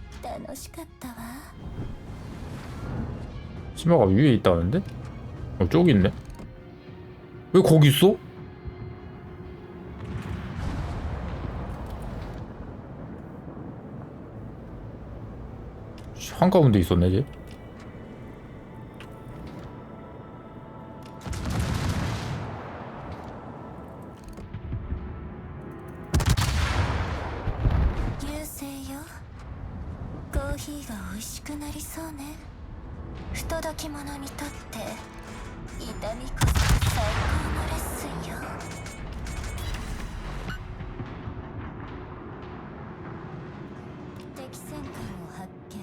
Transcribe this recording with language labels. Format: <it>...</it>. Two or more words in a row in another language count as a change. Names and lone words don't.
<ja>楽しかったわ。</ja> <ko>치마가 위에 있다는데? 저기 있네. 왜 거기 있어? 한가운데 있었네 쟤. 유세요.</ko> <ja>コーヒーが美味しくなりそうね。不届き者にとって痛みこそ最高のレッスンよ。敵戦艦を発見。</ja>